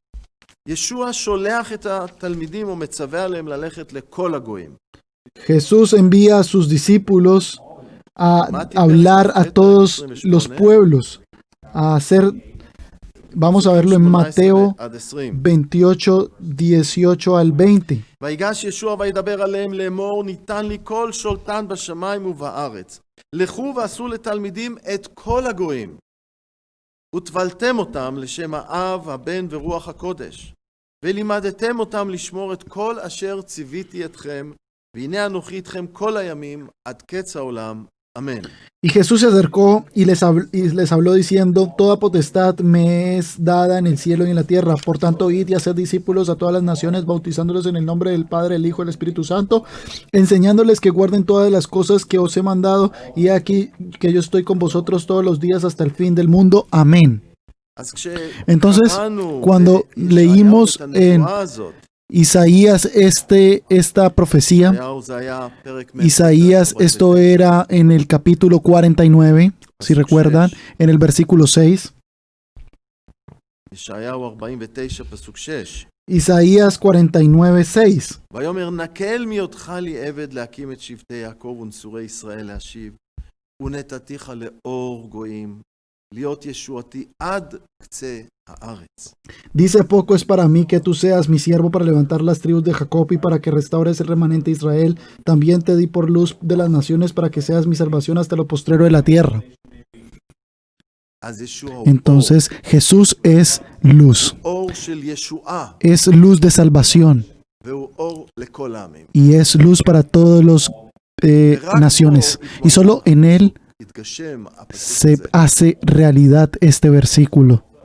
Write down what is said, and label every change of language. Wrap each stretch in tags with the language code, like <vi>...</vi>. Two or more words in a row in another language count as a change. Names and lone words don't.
<es>Jesús envía a sus discípulos a hablar a todos los pueblos, a hacer, vamos a verlo en Mateo 28, 18 al 20.</es> <he>ויגש ישוע וידבר עליהם לאמור, ניתן לי כל שולטן בשמיים ובארץ. לכו ועשו לתלמידים את כל הגויים, וטבלתם אותם לשם האב, הבן ורוח הקודש, ולימדתם אותם לשמור את כל אשר ציוויתי אתכם, והנה אנוכי איתכם כל הימים עד קץ העולם.</he> <es>Amén. Y Jesús se acercó y les habló diciendo: toda potestad me es dada en el cielo y en la tierra. Por tanto, id y haced discípulos a todas las naciones, bautizándolos en el nombre del Padre, el Hijo y el Espíritu Santo, enseñándoles que guarden todas las cosas que os he mandado, y aquí que yo estoy con vosotros todos los días hasta el fin del mundo. Amén. Entonces, cuando leímos en Isaías esta profecía, Isaías, esto era en el capítulo 49, si recuerdan, en el versículo 6. Isaías 49, 6.</es> <he>ויאמר נקל מהיותך לי עבד להקים את שבטי יעקב ונצורי ישראל להשיב, ונתתיך לאור גויים, להיות ישועתי עד קצה הארץ.</he> <es>Dice: poco es para mí que tú seas mi siervo para levantar las tribus de Jacob y para que restaures el remanente de Israel. También te di por luz de las naciones para que seas mi salvación hasta lo postrero de la tierra. Entonces Jesús es luz, es luz de salvación y es luz para todas las naciones, y solo en él se hace realidad este versículo.</es>